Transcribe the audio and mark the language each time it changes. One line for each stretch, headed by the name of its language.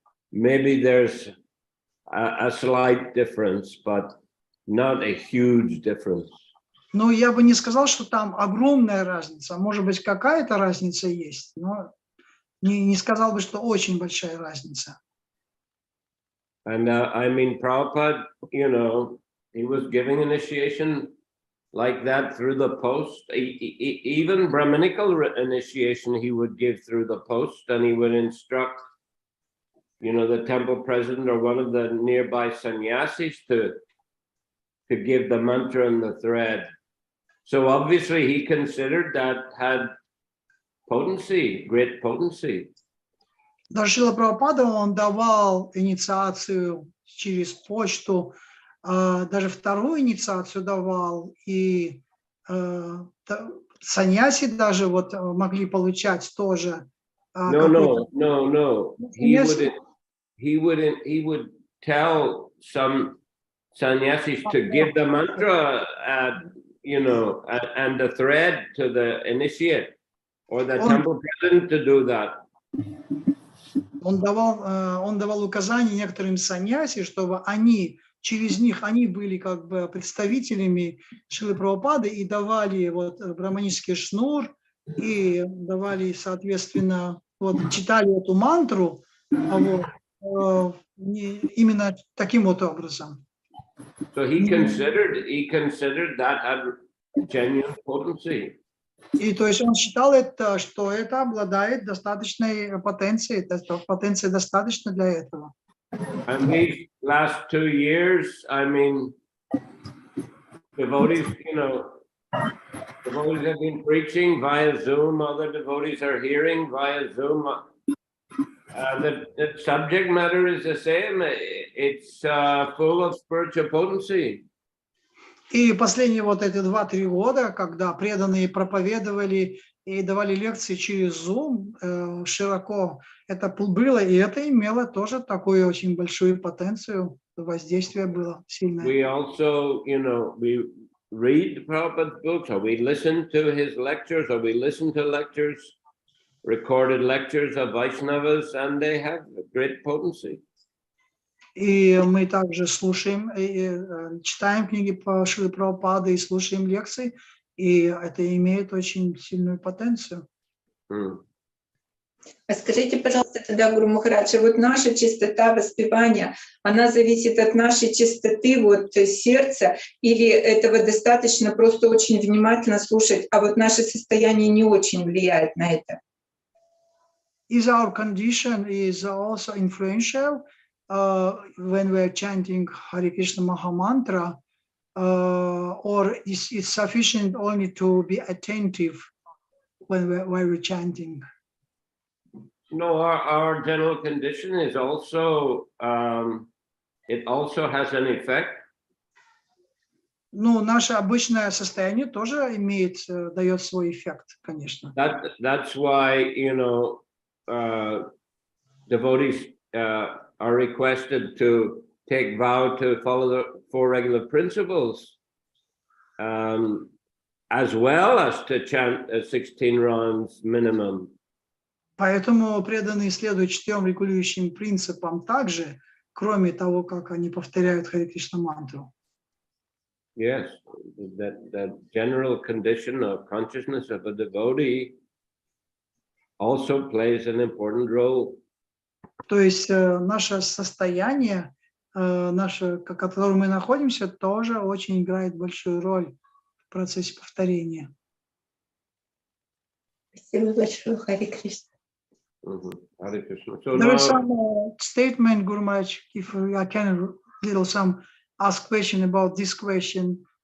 English: Maybe there's a slight difference, but not a huge difference.
Russian: Ну, я бы не сказал, что там огромная разница. Может быть, какая-то разница есть, но не сказал бы, что очень большая разница.
English: And I mean, Prabhupada, you know, he was giving initiation like that through the post. Even Brahminical initiation he would give through the post, and he would instruct, you know, the temple president or one of the nearby sannyasis to give the mantra and the thread. So obviously he considered that had potency, great potency.
Russian: Даже Шрила Прабхупада, он давал инициацию через почту, даже вторую инициацию давал, и саньяси даже вот могли получать тоже.
English: No. He would tell some sannyasis to give the mantra, you know, and the thread to the initiate or the temple president to do that.
Russian: Он давал указания некоторым саньяси, чтобы они, через них, они были как бы представителями Шрилы Прабхупады и давали вот брахманический шнур, и давали, соответственно, вот читали эту мантру, вот, именно таким вот образом.
English: So he considered that had genuine potency.
Russian: И то есть он считал это, что это обладает достаточной потенцией, потенция достаточно для этого.
English: And these last 2 years, I mean, devotees, you know, devotees have been preaching via Zoom, other devotees are hearing via Zoom. The subject matter is the same. It's full of spiritual potency.
Russian: И последние вот эти 2-3 года, когда преданные проповедовали и давали лекции через Zoom широко, это было, и это имело тоже такую очень большую потенцию, воздействие было сильное.
English: We also, you know, we read Prabhupada's books, or we listen to his lectures, or we listen to lectures, recorded lectures of Vaishnavas, and they have great potency.
Russian: И мы также слушаем, читаем книги по Шриле Прабхупаде и слушаем лекции, и это имеет очень сильную потенцию. А скажите, пожалуйста, тогда, Гуру Махарадж, вот наша чистота воспевания, она зависит от нашей чистоты вот, сердца, или этого достаточно просто очень внимательно слушать, а вот наше состояние не очень влияет на это?
English: Is our condition is also influential when we are chanting Hare Krishna Maha Mantra, or is it sufficient only to be attentive when we're chanting? No, our general condition is also, it also has an effect.
Russian: Ну, наше обычное состояние тоже дает свой эффект, конечно.
English: That's why, you know, devotees are requested to take vow to follow the 4 regular principles, as well as to chant 16 rounds minimum.
Russian: Поэтому преданные следуют 4 регулирующим принципам также, кроме того, как они повторяют Харе Кришна мантру.
English: Yes, that general condition of consciousness of a devotee also plays an important role.
Russian: То есть наше состояние, в котором мы находимся, тоже очень играет большую роль в процессе повторения. Спасибо большое, Харе Кришна.
English: Hare Krishna. So there now, is some statement, Guru Maharaj, if I can ask question about this question.